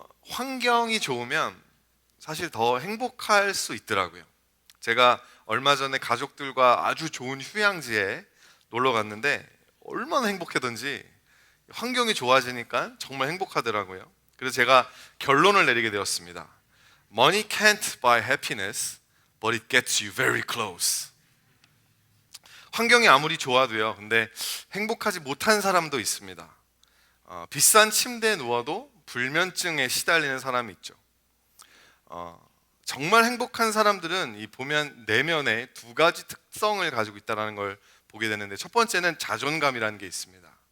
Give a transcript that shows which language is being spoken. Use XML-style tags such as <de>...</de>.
<ko>환경이 좋으면 사실 더 행복할 수 있더라고요. 제가 얼마 전에 가족들과 아주 좋은 휴양지에 놀러 갔는데 얼마나 행복했던지, 환경이 좋아지니까 정말 행복하더라고요. 그래서 제가 결론을 내리게 되었습니다.</ko> <en>Money can't buy happiness, but it gets you very close.</en> <ko>환경이 아무리 좋아도요, 근데 행복하지 못한 사람도 있습니다. 비싼 침대에 누워도 불면증에 시달리는 사람이 있죠. 정말 행복한 사람들은 이 보면 내면에 두 가지 특성을 가지고 있다는 걸 보게 되는데, 첫 번째는 자존감이라는 게 있습니다.</ko>